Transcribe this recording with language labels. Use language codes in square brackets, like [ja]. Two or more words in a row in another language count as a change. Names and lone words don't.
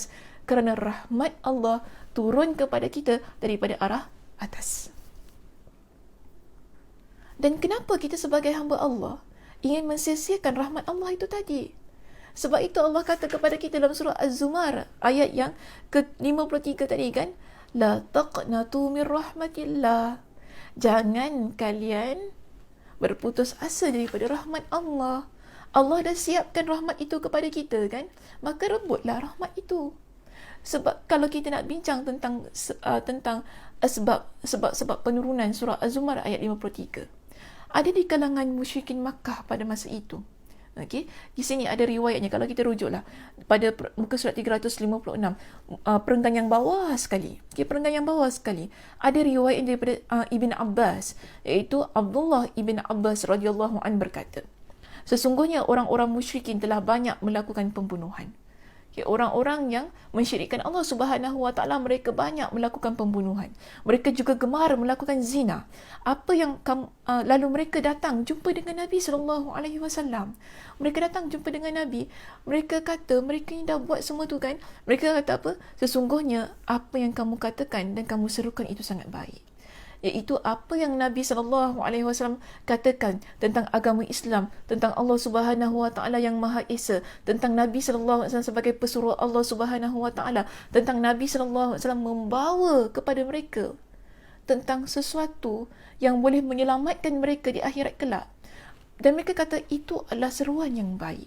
[ms] Kerana rahmat Allah turun kepada kita daripada arah atas. Dan kenapa kita sebagai hamba Allah ingin mensia-siakan rahmat Allah itu tadi? Sebab itu Allah kata kepada kita dalam surah Az-Zumar ayat yang ke-53 tadi kan, [ar] لا تقنطوا من رحمة الله. [ms] Jangan kalian berputus asa daripada rahmat Allah. Allah dah siapkan rahmat itu kepada kita kan, maka rebutlah rahmat itu. Sebab kalau kita nak bincang tentang sebab penurunan surah Az-Zumar ayat 53, ada di kalangan musyrikin Makkah pada masa itu. Okey, di sini ada riwayatnya kalau kita rujuklah pada muka surat 356, perenggan yang bawah sekali. Okey, perenggan yang bawah sekali ada riwayat daripada Ibn Abbas, iaitu Abdullah Ibn Abbas [ar] رضي الله عن [ms] berkata, sesungguhnya orang-orang musyrikin telah banyak melakukan pembunuhan. Orang-orang yang mensyirikkan Allah [ar] سبحانه وتعالى, [ms] mereka banyak melakukan pembunuhan. Mereka juga gemar melakukan zina. Apa yang lalu mereka datang jumpa dengan Nabi [ar] صلى الله عليه وسلم. [ms] Mereka datang jumpa dengan Nabi. Mereka kata mereka ni dah buat semua tu kan. Mereka kata apa? Sesungguhnya apa yang kamu katakan dan kamu serukan itu sangat baik. Iaitu apa yang Nabi SAW katakan tentang agama Islam, tentang Allah [ar] سبحانه وتعالى [ms] yang Maha Esa, tentang Nabi SAW sebagai pesuruh Allah [ar] سبحانه وتعالى, [ms] tentang Nabi SAW membawa kepada mereka tentang sesuatu yang boleh menyelamatkan mereka di akhirat kelak. Dan mereka kata itu adalah seruan yang baik.